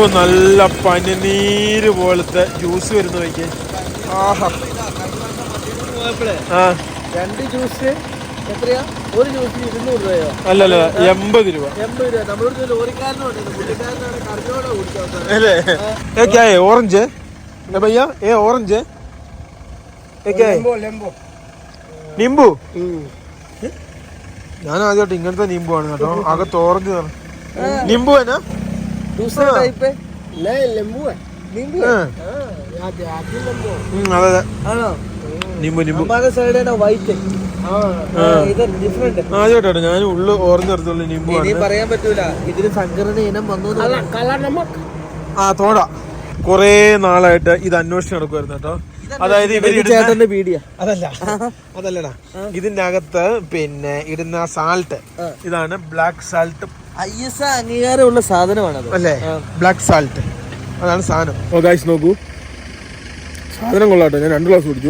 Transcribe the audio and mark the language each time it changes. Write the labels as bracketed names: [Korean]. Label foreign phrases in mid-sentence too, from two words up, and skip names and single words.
[Malayalam] നല്ല പനിനീര് പോലത്തെ ജ്യൂസ് വരുന്ന വയ്ക്ക്. ആഹാ. 2 ജ്യൂസ് എത്രയാ? ഒരു ജ്യൂസിന് 200 രൂപയോ? അല്ലല്ല 80 രൂപ. 80 രൂപ. നമ്മളൊരു ലോറിക്കാരനുണ്ട്. പുള്ളിക്കാരനാണ് കറിയോടെ കുടിച്ചത് അല്ലേ? [Hindi] क्या है ऑरेंज है भैया? ये ऑरेंज है? क्या है? नींबू. [Malayalam] ഞാൻ ആദ്യമായിട്ട് ഇങ്ങനത്തെ നീമ്പു ആണ് കേട്ടോ. അകത്ത് ഓറഞ്ച് നീമ്പു [Hindi] है ना? दूसरा टाइप है? नहीं नींबू है. नींबू हाँ. यहाँ देहाती नींबू. [Malayalam] അതെ അതെ ആണോ? നീമ്പു നീമ്പു. [Hindi] हमारे साइड है ना वाइट. ഇതർ ഡിഫറെന്റ്. [Malayalam] ആദ്യമായിട്ടോ ഞാൻ ഉള്ളു ഓറഞ്ച് നിറത്തുള്ള നീമ്പു ഇനി ആണ്. പറയാൻ പറ്റൂല. ഇതിന് സംഘടന ഇനം വന്നു. [Hindi] काला नमक. [Malayalam] തോട കൊറേ നാളായിട്ട് ഇത് അന്വേഷിച്ച് നടക്കുമായിരുന്നു കേട്ടോ. അതായത് ചേട്ടന്റെ പീടിയ. അതല്ലടാ ഇതിന്റെ അകത്ത് പിന്നെ ഇടുന്ന സാൾട്ട് ഇതാണ് [English] black salt. [Malayalam] IS അംഗീകാരമുള്ള സാധനമാണത് അല്ലേ? [English] black salt [Malayalam] അതാണ് സാധനം. [English] oh guys [Malayalam] നോക്കൂ സാധനം കൊള്ളാട്ടോ. ഞാൻ 2 ഗ്ലാസ് കുടിച്ചു.